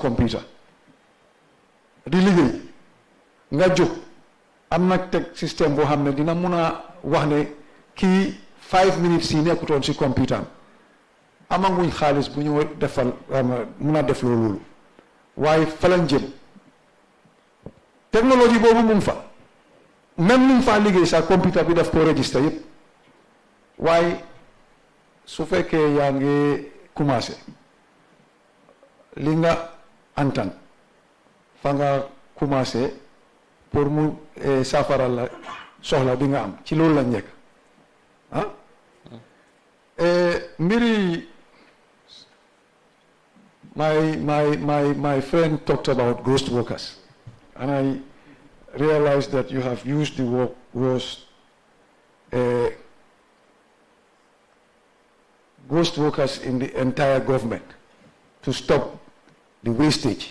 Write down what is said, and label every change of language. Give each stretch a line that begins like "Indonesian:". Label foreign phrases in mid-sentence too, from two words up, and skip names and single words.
Wolof: computer di liggéey nga jóg am na teg système boo xam ne dina mun a wax ne kii 5 minutes yi nekkutoon si computer amanguñ xaalis bu ñu defal mun a def loolu waaye fa lañ jëm technologie boobu mu ngi fa même nu mu faa liggéey sa computer bi daf ko registré yëpp waaye su fekkee yaa ngi commencé li nga antan fa nga commencé pour mu saafara la soxla bi nga am ci loolu la nekk ah
English: mbiri my friend talked about ghost workers and I realized that you have used the word ghost workers in the entire government to stop the wastage.